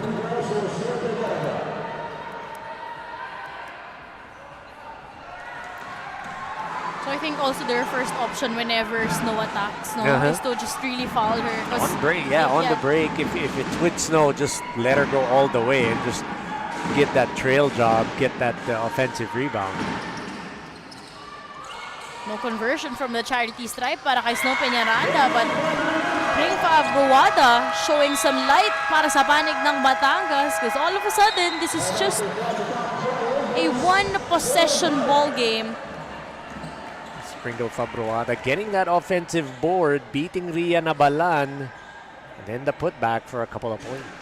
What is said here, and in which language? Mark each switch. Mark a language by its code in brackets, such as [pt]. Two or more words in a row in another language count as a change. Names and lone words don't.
[en] So I think also their first option whenever Snow attacks, is to just really foul her. On break, on the break, if it's with Snow, just let her go all the way and just get that trail job, get that offensive rebound. No conversion from the charity stripe [tl] para kay [en] Snow Peñaranda, but Pring Fabruada showing some light [tl] para sa panig ng [en] Batangas, because all of a sudden, this is just a one-possession ball game. Pringle Fabruada getting that offensive board, beating Ria Nabalan, and then the putback for a couple of points.